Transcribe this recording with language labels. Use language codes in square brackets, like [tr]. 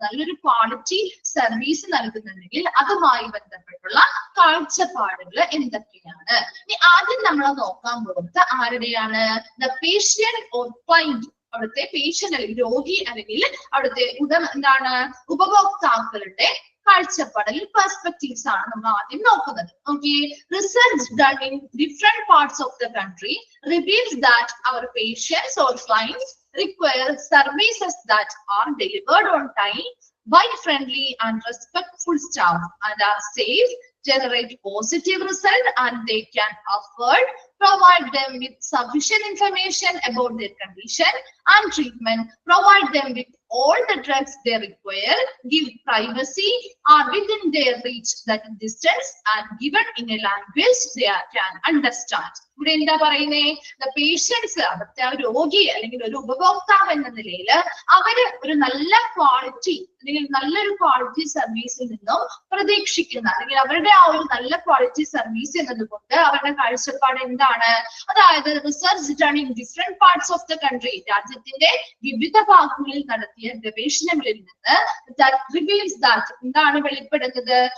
[ml] നല്ലൊരു quality service നൽകുന്നുണ്ടെങ്കിൽ അതുമായി ബന്ധപ്പെട്ടുള്ള കാഴ്ചപ്പാടുകൾ എന്തൊക്കെയാണ്? ഇനി ആദ്യം നമ്മൾ നോക്കാൻ പോകുന്നത് ആരുടെയാണ്? [en] The patient or client. [ml] അവിടുത്തെ പേഷ്യന്റ് അല്ലെങ്കിൽ രോഗി അല്ലെങ്കിൽ അവിടുത്തെ എന്താണ്, ഉപഭോക്താക്കളുടെ കാഴ്ചപ്പാടിൽ പെർസ്പെക്റ്റീവ്സ് ആണ് നമ്മൾ ആദ്യം നോക്കുന്നത്. [en] Okay, research done in different parts of the country reveals that our patients or clients require services that are delivered on time by friendly and respectful staff and are safe, generate positive result, and they can afford provide them with sufficient information about their condition and treatment, provide them with all the drugs they require, give privacy, are within their reach that distance, and given in a language they can understand. [ml] ഇവിടെ എന്താ പറയുന്നേ? The patients, അവിടുത്തെ ആ രോഗി അല്ലെങ്കിൽ ഒരു ഉപഭോക്താവ് എന്ന നിലയിൽ അവര് ഒരു നല്ല ക്വാളിറ്റി അല്ലെങ്കിൽ നല്ലൊരു ക്വാളിറ്റി സർവീസിൽ നിന്നും പ്രതീക്ഷിക്കുന്ന, അല്ലെങ്കിൽ അവരുടെ ആ ഒരു നല്ല ക്വാളിറ്റി സർവീസ് എന്നതുകൊണ്ട് അവരുടെ കാഴ്ചപ്പാട് എന്താണ്? അതായത് [en] research done in different parts of the country, [ml] രാജ്യത്തിന്റെ വിവിധ ഭാഗങ്ങളിൽ നടത്തിയ ഗവേഷണങ്ങളിൽ നിന്ന് [en] reveals that [ml] എന്താണ് വെളിപ്പെടുന്നത്?